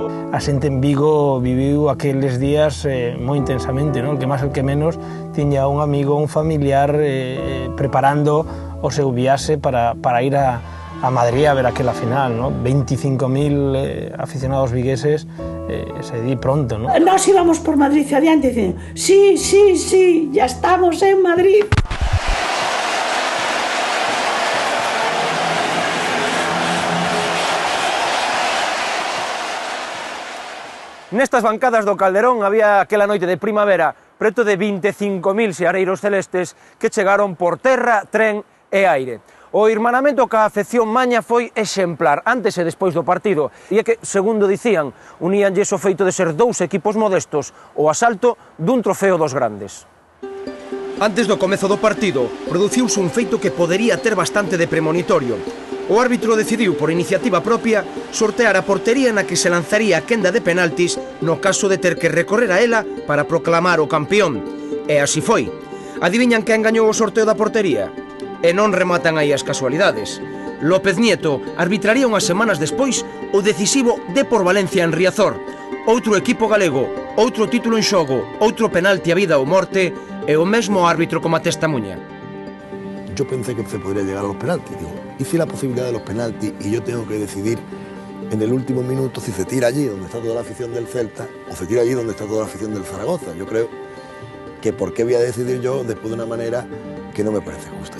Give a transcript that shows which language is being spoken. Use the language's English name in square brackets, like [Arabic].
[Galician] A xente en Vigo viviu aqueles días moi intensamente, non? El que máis, el que menos, tiña un amigo, un familiar preparando o seu viaxe para ir a Madrid a ver aquela final, ¿no? 25.000 aficionados vigueses se di pronto, ¿no? [Spanish] Nos íbamos por Madrid hacia adiante diciendo sí, sí, sí, ya estamos en Madrid. [Galician] Nestas bancadas do Calderón había aquela noite de primavera preto de 25.000 seareiros celestes que chegaron por terra, tren e aire. O irmanamento ca afección maña foi exemplar antes e despois do partido, e é que, segundo dicían, uníanlles o feito de ser dous equipos modestos o asalto dun trofeo dos grandes. Antes do comezo do partido, produciuse un feito que podería ter bastante de premonitorio. O árbitro decidiu, por iniciativa propia, sortear a portería na que se lanzaría a quenda de penaltis no caso de ter que recorrer a ela para proclamar o campeón. E así foi. Adiviñan quen gañou o sorteo da portería? E non rematan aí as casualidades. López Nieto arbitraría unhas semanas despois o decisivo Depor Valencia en Riazor. Outro equipo galego, outro título en xogo, outro penalti a vida ou morte e o mesmo árbitro como a testamuña. [Spanish] Yo pensé que se podría llegar a los penaltis, digo, y si la posibilidad de los penaltis y yo tengo que decidir en el último minuto si se tira allí donde está toda la afición del Celta o se tira allí donde está toda la afición del Zaragoza. Yo creo que por qué voy a decidir yo después de una manera que no me parece justa.